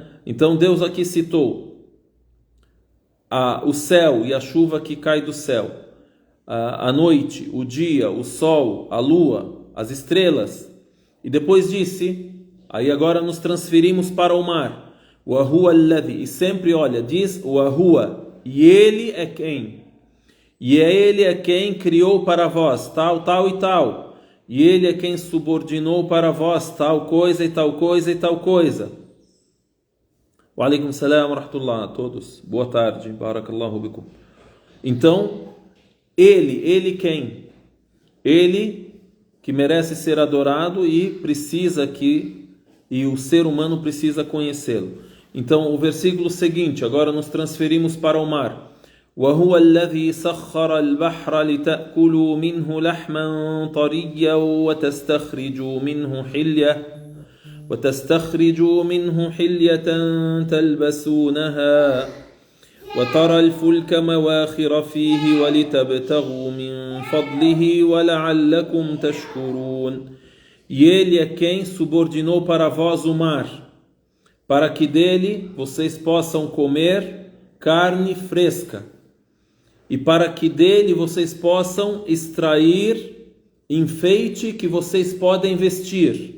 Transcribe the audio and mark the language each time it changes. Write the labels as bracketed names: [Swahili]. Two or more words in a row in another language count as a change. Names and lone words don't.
[Portuguese] Então Deus aqui citou o céu e a chuva que cai do céu, a noite, o dia, o sol, a lua, as estrelas, e depois disse, aí agora nos transferimos para o mar, o [Arabic] هو الذي, [Portuguese] e sempre olha, diz o ahua, e ele é quem? E ele é quem criou para vós tal, tal e tal. E ele é quem subordinou para vós tal coisa e tal coisa e tal coisa. [Arabic] وعليكم السلام ورحمة الله [Portuguese] a todos. Boa tarde. [Arabic] بارك الله بكم. [Portuguese] Então, ele quem? Ele que merece ser adorado e o ser humano precisa conhecê-lo. Então, o versículo seguinte, agora nos transferimos para o mar. [Arabic] وهو الذي سخر البحر لتأكلوا منه لحما طريا وتستخرجوا منه حلية تلبسونها وترى الفلك مواخر فيه ولتبتغوا من فضله ولعلكم تشكرون. [Portuguese] E ele é quem subordinou para vós o mar, para que dele vocês possam comer carne fresca, e para que dele vocês possam extrair enfeite que vocês podem vestir.